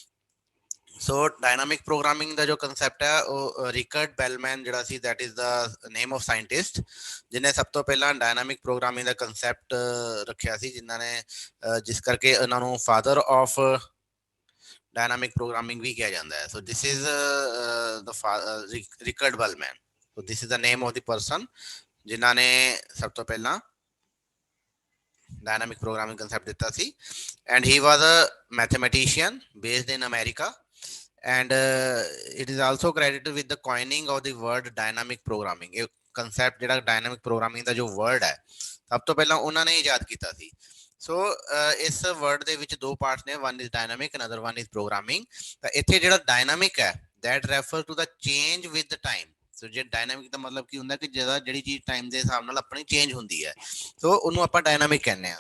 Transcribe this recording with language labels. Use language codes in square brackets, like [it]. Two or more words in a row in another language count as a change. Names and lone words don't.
[pa] ਸੋ [en] dynamic programming [pa] ਦਾ ਜੋ ਕਨਸੈਪਟ ਹੈ ਉਹ ਰਿਕਰਡ ਬੈਲਮੈਨ ਜਿਹੜਾ ਸੀ [en] that is the name of scientist [pa] ਜਿਹਨੇ ਸਭ ਤੋਂ ਪਹਿਲਾਂ [en] dynamic programming [pa] ਦਾ ਕਨਸੈਪਟ ਰੱਖਿਆ ਸੀ, ਜਿਨ੍ਹਾਂ ਨੇ ਜਿਸ ਕਰਕੇ ਉਹਨਾਂ ਨੂੰ [en] father of dynamic programming [pa] ਵੀ ਕਿਹਾ ਜਾਂਦਾ ਹੈ। [en] so this is the Richard Bellman. so this is the name of the person [pa] ਜਿਨ੍ਹਾਂ ਨੇ ਸਭ ਤੋਂ ਪਹਿਲਾਂ [en] dynamic programming concept [pa] ਦਿੱਤਾ ਸੀ। [en] and he was a mathematician based in America and it is also credited with the coining of the word dynamic programming। [pa] ਇਹ concept ਜਿਹੜਾ [en] dynamic programming [pa] ਦਾ ਜੋ word ਹੈ ਸਭ ਤੋਂ ਪਹਿਲਾਂ ਉਹਨਾਂ ਨੇ ਇਜਾਦ ਕੀਤਾ ਸੀ। ਸੋ ਇਸ ਵਰਡ ਦੇ ਵਿੱਚ ਦੋ ਪਾਰਟਸ ਨੇ, [en] one is dynamic and other one is programming. [pa] ਤਾਂ ਇੱਥੇ ਜਿਹੜਾ ਡਾਇਨਾਮਿਕ ਹੈ [en] that refer to the change with time. [pa] ਸੋ ਜੇ ਡਾਇਨਾਮਿਕ ਦਾ ਮਤਲਬ ਕੀ ਹੁੰਦਾ ਕਿ ਜਿਹੜੀ ਚੀਜ਼ ਟਾਈਮ ਦੇ ਹਿਸਾਬ ਨਾਲ ਆਪਣੀ ਚੇਂਜ ਹੁੰਦੀ ਹੈ, ਸੋ ਉਹਨੂੰ ਆਪਾਂ ਡਾਇਨਾਮਿਕ ਕਹਿੰਦੇ ਆ।